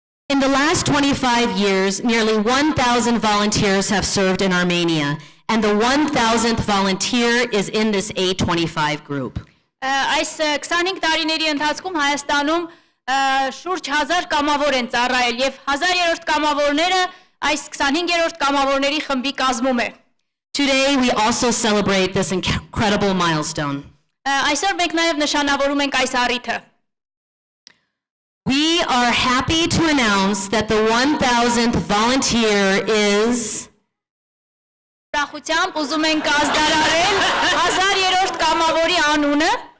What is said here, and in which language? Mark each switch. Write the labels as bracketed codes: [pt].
[en] In the last 25 years, nearly 1,000 volunteers have served in Armenia, and the 1,000th volunteer is in this A25 group. [hy] Այս 25 տարիների ընթացքում Հայաստանում շուրջ 1000 կամավոր են ծառայել եւ 1000-րդ կամավորները այս 25-րդ կամավորների խմբի կազմում է։ [en] Today, we also celebrate this incredible milestone. [hy] Այսօր մենք նաեւ նշանավորում ենք այս առիթը։ [en] We are happy to announce that the 1,000th volunteer is [hy] Ուրախությամբ ուզում ենք ազդարարել 1000-րդ կամավորի անունը